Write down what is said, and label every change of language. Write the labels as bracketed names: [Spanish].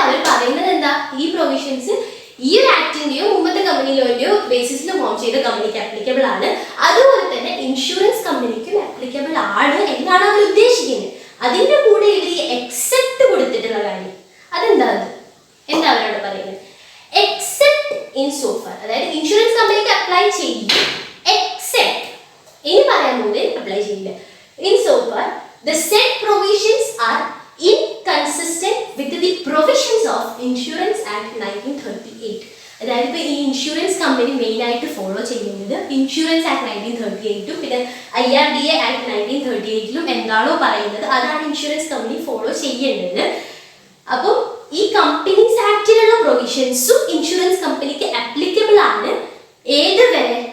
[Malayalam] അവർ പറയുന്നത് എന്താ, ഈ പ്രൊവിഷൻസ് ഈ ഒരു ആക്ടിന്റെയോ മുമ്പത്തെ കമ്പനിയിലോ ബേസിസിൽ ഫോം ചെയ്ത കമ്പനിക്ക് ആപ്ലിക്കബിൾ ആണ്, അതുപോലെ തന്നെ ഇൻഷുറൻസ് കമ്പനിക്കും ആപ്ലിക്കബിൾ ആണ് എന്നാണ് അവർ ഉദ്ദേശിക്കുന്നത്. അതിന്റെ കൂടെ ഇവർ എക്സെപ്റ്റ് കൊടുത്തിട്ടുള്ള കാര്യം അതെന്താ? എന്താ അവരോട് പറയുന്നത്? [English] except in so far, [Malayalam] അതായത് ഇൻഷുറൻസ് കമ്പനിക്ക് അപ്ലൈ ചെയ്യും, എക്സെപ്റ്റ് ഇനി പറയാൻ പോലെ അപ്ലൈ ചെയ്യില്ല. [English] In so far the set provisions are inconsistent with the provisions of Insurance Act 1938. [Malayalam] അതായത് ഇപ്പോൾ ഈ ഇൻഷുറൻസ് കമ്പനി മെയിൻ ആയിട്ട് ഫോളോ ചെയ്യുന്നത് ഇൻഷുറൻസ് ആക്ട് 1938 പിന്നെ IRDA ആക്ട് 1938 എന്താണോ പറയുന്നത് അതാണ് ഇൻഷുറൻസ് കമ്പനി ഫോളോ ചെയ്യേണ്ടത്. അപ്പോൾ ഈ കമ്പനീസ് ആക്ടിലുള്ള പ്രൊവിഷൻസും ഇൻഷുറൻസ് കമ്പനിക്ക് ആപ്ലിക്കബിൾ ആണ്. ഏത് വരെ?